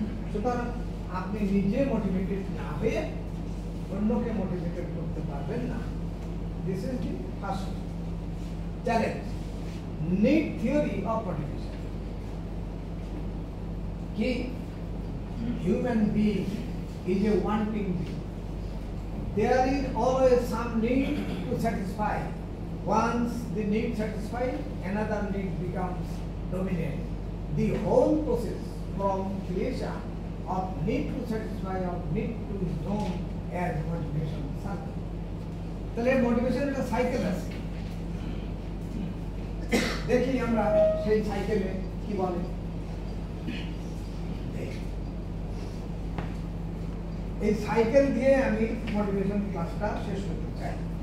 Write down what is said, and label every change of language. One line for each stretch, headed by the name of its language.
Bangla: সুতরাং আপনি নিজে মোটিভেটেড না হয়ে অন্যকে মোটিভেটেড করতে পারবেন না।
English: This is the first challenge. Need theory of motivation কি human being is a wanting being. There is always some need to satisfy. Once the need satisfied, another need becomes dominant. The whole process from creation of need to satisfy of need to is known as motivation cycle.
Bangla: তাহলে motivation একটা cycle আছে, দেখি আমরা সেই সাইকেলে কি বলে। এই সাইকেল দিয়ে আমি মোটিভেশন ক্লাসটা শেষ করতে চাই।